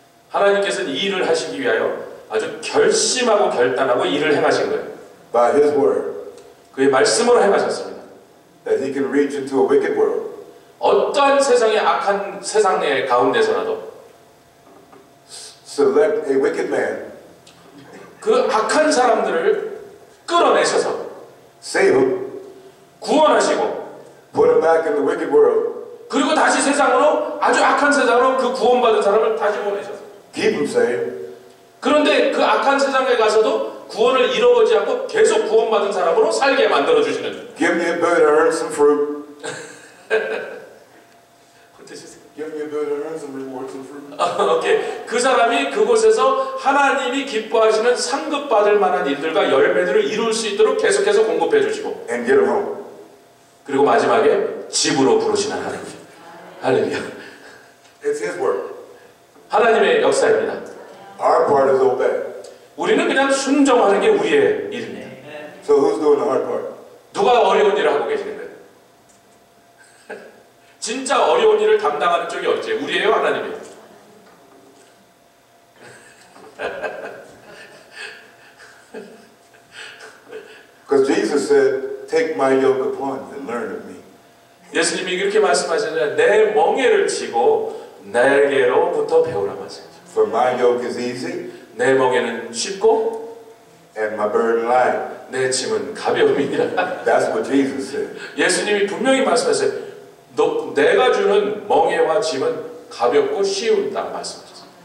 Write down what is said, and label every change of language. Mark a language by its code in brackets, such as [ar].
[ko] 하나님께서는 이 일을 하시기 위하여 아주 결심하고 결단하고 일을 행하신 거예요. [en] By his word. [ko] 그의 말씀으로 행하셨습니다. [en] That he can reach into a wicked world. [ko] 어떠한 세상의 악한 세상의 가운데서라도 [en] select a wicked man, [ko] 그 악한 사람들을 끌어내셔서 [en] save him, [ko] 구원하시고 [en] put him back in the wicked world, [ko] 그리고 다시 세상으로 아주 악한 세상으로 그 구원받은 사람을 다시 보내셔서 [en] keep him saved, [ko] 그런데 그 악한 세상에 가서도 구원을 잃어버리지 않고 계속 구원받은 사람으로 살게 만들어주시는 [en] give me the ability to earn some fruit, give me the ability to earn some rewards and fruit. [ko] 오케이. 그 사람이 그곳에서 하나님이 기뻐하시는 상급받을 만한 일들과 열매들을 이룰 수 있도록 계속해서 공급해 주시고 [en] And get him home. [ko] 그리고 마지막에 집으로 부르시는 하나님. 할렐루야. [en] It's his work. [ko] 하나님의 역사입니다. [en] Our part is obey. [ko] 우리는 그냥 순종하는 게 우리의 일입니다. [en] So who's doing the hard part? [ko] 누가 어려운 일을 하고 계시는데? 진짜 어려운 일을 담당하는 쪽이 어디지? 우리예요, 하나님이에요? [en] Because Jesus said, take my yoke upon you and learn of me. [ko] 예수님이 그렇게 말씀하셨는데 내 멍에를 지고 내게로부터 배우라 말씀하셨어요. [en] For my yoke is easy [ko] 내 멍에는 쉽고 [en] and my burden light. [ko] 내 짐은 가벼움이니라. [en] That's what Jesus said. [ko] 예수님이 분명히 말씀하셨어요. 내가 주는 멍에와 짐은 가볍고 쉬운다 말씀하셨어요.